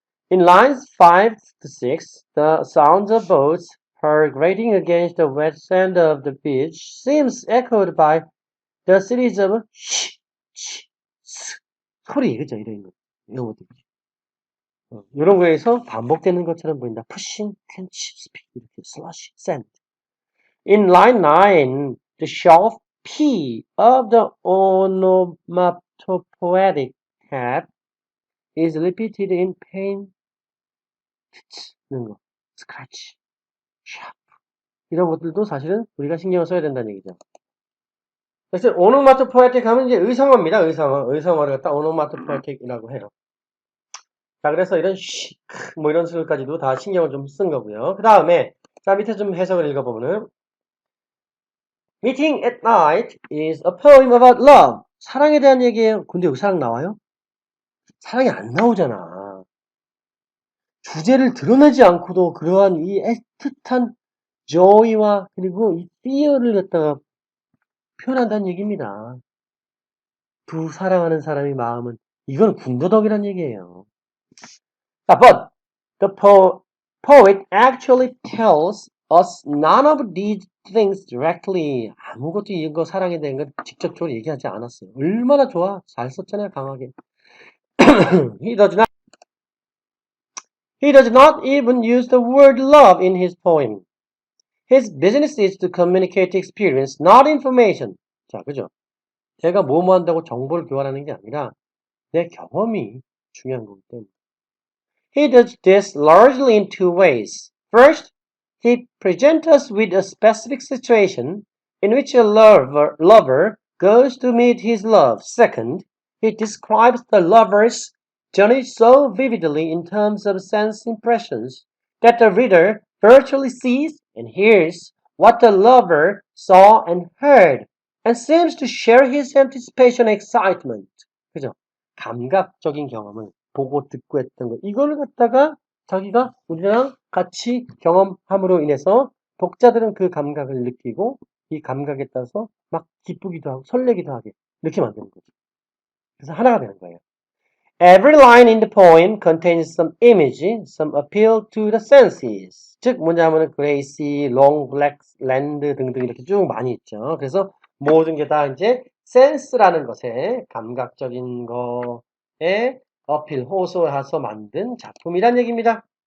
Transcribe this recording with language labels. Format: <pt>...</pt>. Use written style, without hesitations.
<en>In lines 5 to 6, the sounds of boats grating against the wet sand of the beach seems echoed by the series of sh, sh, s</en> <ko>소리, 그죠? 이런 것들. 이런 거에서 반복되는 것처럼 보인다.</ko> <en>pushing, quench, speed,</en> <ko>이렇게</ko> <en>slush, sand. In line 9, the sharp P of the onomatopoetic hat is repeated in pain, 는 거, scratch, sharp.</en> <ko>이런 것들도 사실은 우리가 신경을 써야 된다는 얘기죠. 그래서 오노마토포에틱 하면 이제 의성어입니다. 의성어를 갖다 오노마토포에틱이라고 해요. 자, 그래서 이런 뭐 이런 수들까지도 다 신경을 좀 쓴 거고요. 그 다음에 자 밑에 좀 해석을 읽어보면은</ko> <en>Meeting at Night is a poem about love.</en> <ko>사랑에 대한 얘기예요. 근데 여기 사랑 나와요? 사랑이 안 나오잖아. 주제를 드러내지 않고도 그러한 이 애틋한 joy와 그리고 이 fear를 갖다가 표현한다는 얘기입니다. 두 사랑하는 사람의 마음은 이건 군더더기란 얘기예요.</ko> <en>But the poet actually tells us none of these things directly.</en> <ko>아무것도 이거 사랑에 대한 건 직접적으로 얘기하지 않았어요. 얼마나 좋아. 잘 썼잖아요, 강하게.</ko> <en>He does not even use the word love in his poem. His business is to communicate experience, not information.</en> <ko>자, 그죠? 제가 뭐뭐 한다고 정보를 교환하는 게 아니라 내 경험이 중요한 거기 때문에.</ko> <en>He does this largely in two ways. First, he presents us with a specific situation in which a lover goes to meet his love. Second, he describes the lover's journey so vividly in terms of sense impressions that the reader virtually sees and hears what the lover saw and heard and seems to share his anticipation and excitement.</en> <ko>그죠? 감각적인 경험을 보고 듣고 했던 거. 이거를 갖다가 자기가 우리랑 같이 경험함으로 인해서 독자들은 그 감각을 느끼고 이 감각에 따라서 막 기쁘기도 하고 설레기도 하게 이렇게 만드는 거죠. 그래서 하나가 되는 거예요.</ko> <en>Every line in the poem contains some image, some appeal to the senses.</en> <ko>즉 뭐냐면은 그레이시, 롱, 블랙, 랜드 등등 이렇게 쭉 많이 있죠. 그래서 모든 게 다 이제 센스라는 것에 감각적인 거에 어필, 호소해서 만든 작품이란 얘기입니다.</ko>